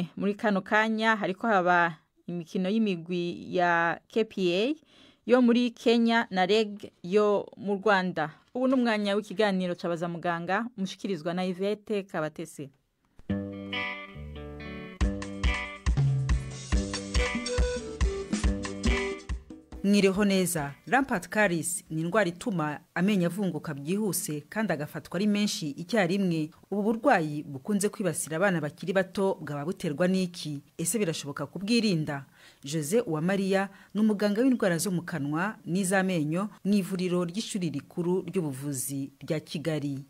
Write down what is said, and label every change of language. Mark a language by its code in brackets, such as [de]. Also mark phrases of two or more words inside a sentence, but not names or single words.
[rn] Muri kano kanya hariko haba imikino y'imigwi ya KPA yo muri Kenya na REG yo mu Rwanda. Ubu n'umwanya w'ikiganiro cabaza muganga mushikirizwa na Yvette Kabatese. Mwiriho neza. [en] Rampart caries [rw] ni indwara ituma amenyo avunguka byihuse kandi agafatwa ari menshi icyarimwe. Ubu burwayi bukunze kwibasira abana bakiri bato, bwaba buterwa n'iki? Ese birashoboka kubwirinda? Jose Uwamariya ni umuganga w'indwara zo mu kanwa n'iz'amenyo mu ivuriro ry'ishuri rikuru ry'ubuvuzi rya Kigali.